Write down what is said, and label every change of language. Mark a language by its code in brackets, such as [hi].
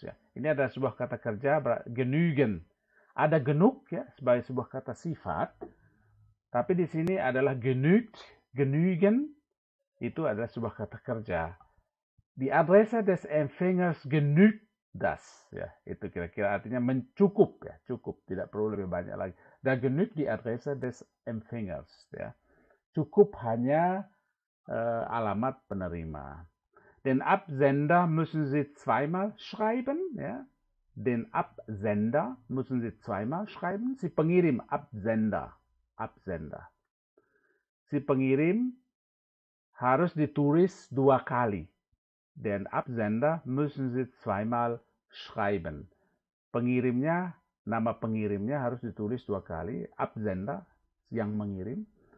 [id] Ya. Ini adalah sebuah kata kerja, genügen. Ada genug ya sebagai sebuah kata sifat, tapi di sini adalah genügt. Genügen itu adalah sebuah kata kerja. [de] Die Adresse des Empfängers genügt das. [id] Ya, itu kira-kira artinya mencukup ya, cukup, tidak perlu lebih banyak lagi. [de] Da genügt die Adresse des Empfängers. Ya. [id] Cukup hanya alamat penerima. [de] Den Absender müssen Sie zweimal schreiben. Ya. Den Absender müssen Sie zweimal schreiben. [id] Si pengirim, [de] Absender. [id] Si pengirim harus ditulis dua kali. [de] Den Absender müssen Sie zweimal schreiben. [id] Pengirimnya, nama pengirimnya harus ditulis dua kali. Absender, yang mengirim.